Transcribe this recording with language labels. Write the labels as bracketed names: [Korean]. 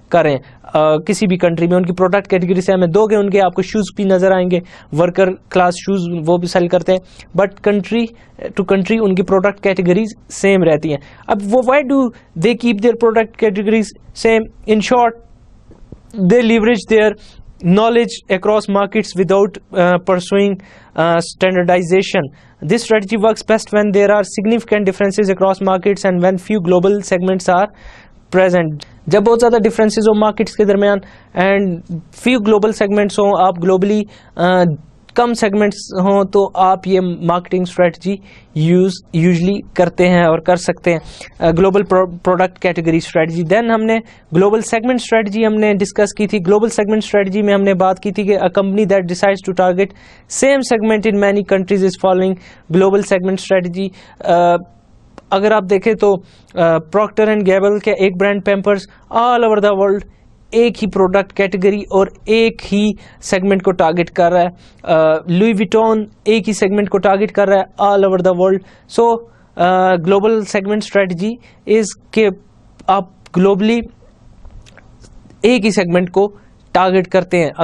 [Urdu] کریں کسی بھی کنٹری میں. ان کی پروڈکٹ کیٹیگری سے ہمیں دو گے ان کے آپ کو شوز بھی نظر آئیں گے, ورکر کلاس شوز وہ بھی سیل کرتے ہیں, but country to country in کی پروڈکٹ کیٹیگریز سیم رہتی ہیں. [English] اب وہ why do they keep their product categories same? In short they leverage their knowledge across markets without pursuing standardization. This strategy works best when there are significant differences across markets and when few global segments are present. [Urdu] جب بہت زیادہ differences ہو markets کے درمیان and few global segments ہوں, آپ globally کم segments ہوں, تو آپ یہ مارکیٹنگ اسٹریٹجی یوزلی کرتے ہیں اور کر سکتے ہیں. Global product category strategy. دین ہم نے گلوبل سیگمنٹ اسٹریٹجی ہم نے ڈسکس کی تھی. گلوبل سیگمنٹ اسٹریٹجی میں ہم نے بات کی تھی کہ [English] a company that decides to target same segment in many countries is following global segment strategy. [Urdu] اگر آپ دیکھیں تو پروکٹر اینڈ گیبل کے ایک brand پیمپرز all over the world ایک ہی پروڈکٹ کیٹیگری اور ایک ہی سیگمنٹ کو ٹارگٹ کر رہا ہے. لوئی ویٹون ایک ہی سیگمنٹ کو ٹارگٹ کر رہا ہے all over the world. So global segment strategy is کہ آپ گلوبلی ایک ہی سیگمنٹ کو ٹارگٹ کرتے ہیں.